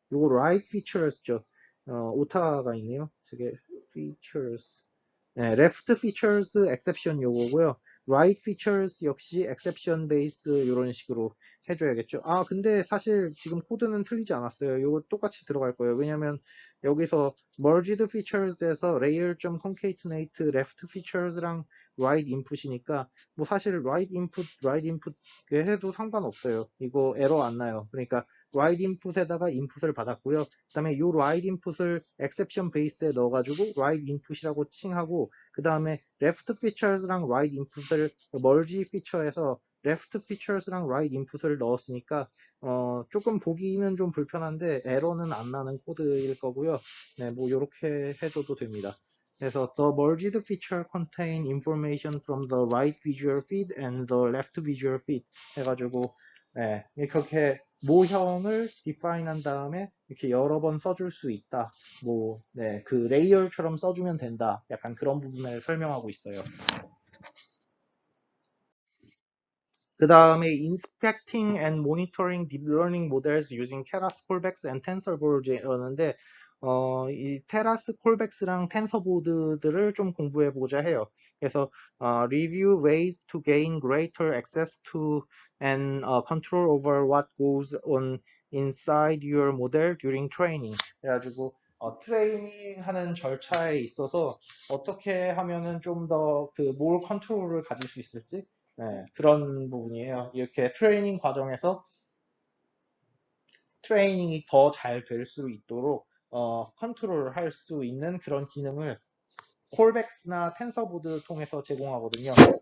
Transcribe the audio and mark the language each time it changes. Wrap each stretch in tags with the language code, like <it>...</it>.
<ko>요거 right features죠. 오타가 있네요. 저게 features. 네, left features exception 요거고요. right features 역시 exception base 이런 식으로 해줘야겠죠. 아, 근데 사실 지금 코드는 틀리지 않았어요. 요거 똑같이 들어갈 거예요. 왜냐면 여기서 merged features에서 layer.concatenate left features랑 right input이니까 뭐 사실 right input 해도 상관없어요. 이거 에러 안 나요. 그러니까 right input에다가 input을 받았고요. 그 다음에 이 right input을 exception base에 넣어가지고 right input이라고 칭하고 그 다음에 left features랑 right input을 merge feature에서 left features랑 right input을 넣었으니까 조금 보기는 좀 불편한데 에러는 안 나는 코드일 거고요. 네, 뭐 이렇게 해줘도 됩니다.</ko> <en>그래서 the merged feature contain information from the right visual feed and the left visual feed</en> <ko>해가지고 네, 이렇게 모형을 define 한 다음에 이렇게 여러 번 써줄 수 있다. 뭐, 네, 그 레이어처럼 써주면 된다. 약간 그런 부분을 설명하고 있어요. 그 다음에</ko> <en>inspecting and monitoring deep learning models using Keras, Colbex, and TensorBoard였는데</en> <ko>이 테라스, 콜백스랑 텐서보드들을 좀 공부해 보자 해요.</ko> <en>그래서 review ways to gain greater access to and control over what goes on inside your model during training.</en> <ko>그래가지고 트레이닝 하는 절차에 있어서 어떻게 하면은 좀 더 그 뭘 컨트롤을 가질 수 있을지 네, 그런 부분이에요. 이렇게 트레이닝 과정에서 트레이닝이 더 잘 될 수 있도록 컨트롤을 할 수 있는 그런 기능을 콜백스나 텐서보드 통해서 제공하거든요.</ko>